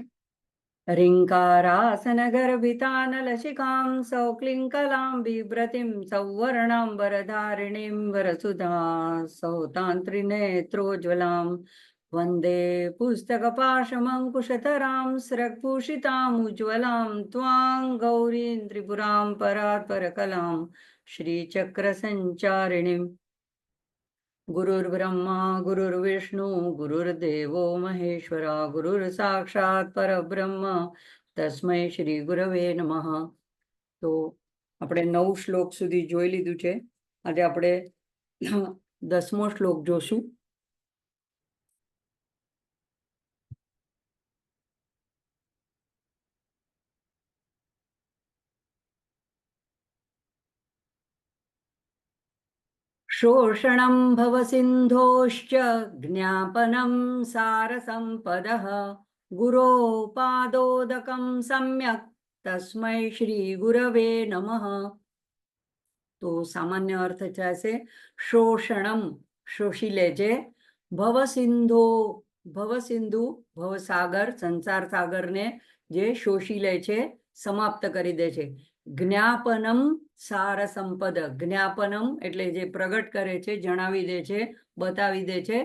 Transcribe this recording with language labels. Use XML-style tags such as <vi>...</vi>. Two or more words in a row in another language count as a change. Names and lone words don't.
<sa>ह्रीङ्कारासन गर्भितानलशिखां सौक्लिङ्कलां बिभ्रतीं सौवर्णाम्बरधारिणीं वरसुधा सौतान्त्रिनेत्रोज्ज्वलां वन्दे पुस्तकपाशमङ्कुशधरां स्रग्भूषितामुज्ज्वलां त्वां गौरीं त्रिपुरां परात्परकलां श्रीचक्रसञ्चारिणीम्। गुरुर्ब्रह्मा गुरुर्विष्णु गुरुर्देवो महेश्वरा गुरुर्साक्षात् परब्रह्म तस्मै श्री गुरवे नमः।</sa> <gu>તો આપણે 9 શ્લોક સુધી જોઈ લીધું છે. આજે આપણે 10મો શ્લોક જોશું.</gu> <sa>शोषणं भवसिन्धोश्च ज्ञापनं सारसम्पदः गुरोपादोदकं सम्यक् तस्मै श्री गुरवे नमः।</sa> <gu>તો સામાન્ય અર્થ છે શોષણમ શોષી લે છે, ભવસિંધો ભવસિંધુ ભવસાગર સંસાર સાગરને જે શોષી લે છે, સમાપ્ત કરી દે છે. જ્ઞાપનમ સાર સંપદ, જ્ઞાપનમ એટલે જે પ્રગટ કરે છે, જણાવી દે છે, બતાવી દે છે.</gu>